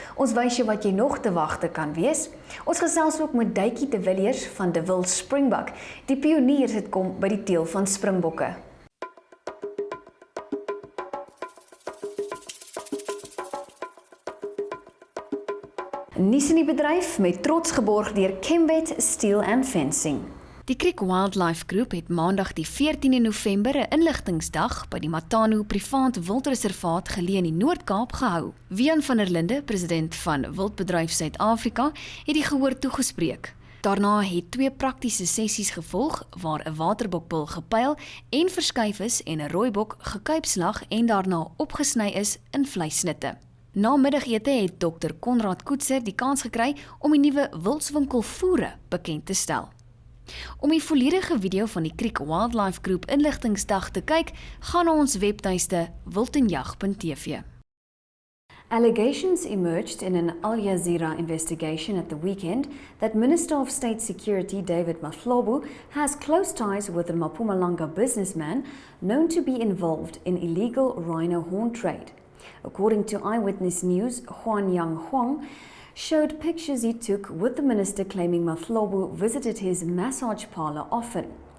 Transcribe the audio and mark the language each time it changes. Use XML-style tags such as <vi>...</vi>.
<af>Ons wys jou wat jy nog te wagte kan wees. Ons gesels ook met Duitjie de Villiers van De Villiers Springbok. Die pioniers het kom by die teel van springbokke. Nuus in die bedryf met trots geborg deur Chembet Steel and Fencing. Die Creek Wildlife Groep het maandag die 14de November 'n inligtingsdag by die Matano Privaat Wildreservaat geleë in die Noord-Kaap gehou. Wian van der Linde, president van Wildbedryf Suid-Afrika, het die gehoor toegespreek. Daarna het 2 praktiese sessies gevolg waar 'n waterbokbil gepyl en verskuif is en 'n rooibok gekuipslag en daarna opgesny is in vleissnitte. Na middagete het Dr. Konrad Koetser die kans gekry om die nuwe wildswinkel voere bekend te stel. Om die volledige video van die Creek Wildlife Groep inligtingsdag te kyk, gaan na ons webtuiste wildenjag.tv.</af> <en>Allegations emerged in an Al Jazeera investigation at the weekend that Minister of State Security David Mahlobo has close ties with a Mpumalanga businessman known to be involved in illegal rhino horn trade. According to Eyewitness News, Huan Yang Huang showed pictures he took with the minister claiming Mahlobo visited his massage parlor often.</en>